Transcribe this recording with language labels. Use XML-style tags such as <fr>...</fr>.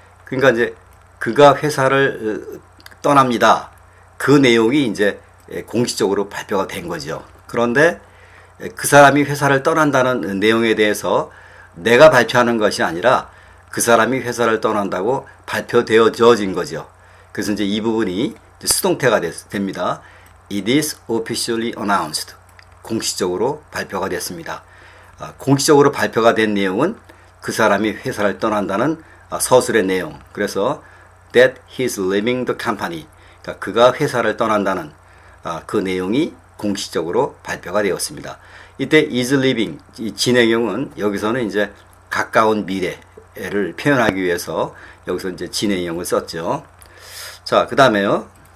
<ko>그러니까 이제 그가 회사를 떠납니다. 그 내용이 이제 공식적으로 발표가 된 거죠. 그런데 그 사람이 회사를 떠난다는 내용에 대해서 내가 발표하는 것이 아니라 그 사람이 회사를 떠난다고 발표되어진 거죠. 그래서 이제 이 부분이 이제 수동태가 됩니다.</ko> <en>It is officially announced.</en> <ko>공식적으로 발표가 됐습니다. 공식적으로 발표가 된 내용은 그 사람이 회사를 떠난다는 서술의 내용. 그래서</ko> <en>that he's leaving the company.</en> <ko>그러니까 그가 회사를 떠난다는 그 내용이 공식적으로 발표가 되었습니다. 이때</ko> <en>is leaving</en> <ko>이 진행형은 여기서는 이제 가까운 미래를 표현하기 위해서 여기서 이제 진행형을 썼죠. 자, 그 다음에요.</ko>